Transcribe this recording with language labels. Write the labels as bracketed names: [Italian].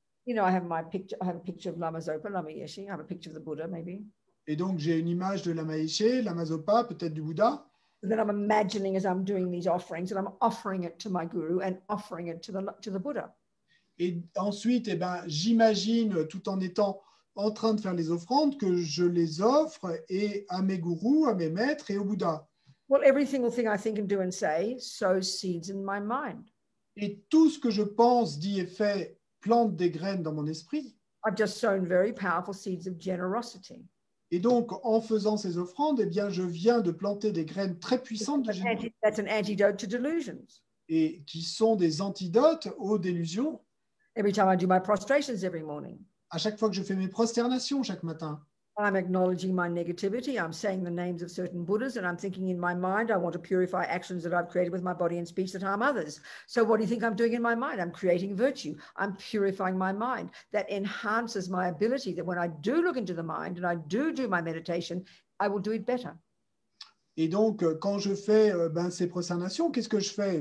[English] You know, I have my picture. I have a picture of Lama Zopa, Lama Yeshe. I have a picture of the Buddha, maybe. [French] Et donc, j'ai une image de Lama Yeshe, Lama Zopa, peut-être du Bouddha. [English] And then I'm imagining as I'm doing these offerings that I'm offering it to my guru and offering it to the Buddha. [French] Et ensuite, eh ben, j'imagine, tout en étant en train de faire les offrandes, que je les offre et à mes gourous, à mes maîtres et au Bouddha. [English] Well, every single thing I think and do and say sows seeds in my mind. [French] Et tout ce que je pense, dis et fais plante des graines dans mon esprit. [English] I've just sown very powerful seeds of generosity. [French] Et donc, en faisant ces offrandes, eh bien, je viens de planter des graines très puissantes de générosité [English] That's an antidote to delusions. [French] et qui sont des antidotes aux délusions. [English] Every time I do my prostrations every morning, [French] À chaque fois que je fais mes prosternations chaque matin, [English] I'm acknowledging my negativity. I'm saying the names of certain Buddhas, and I'm thinking in my mind, I want to purify actions that I've created with my body and speech that harm others. So what do you think I'm doing in my mind? I'm creating virtue. I'm purifying my mind. That enhances my ability that when I do look into the mind and I do my meditation, I will do it better. [French] et donc, quand je fais ces prosternations, qu'est-ce que je fais?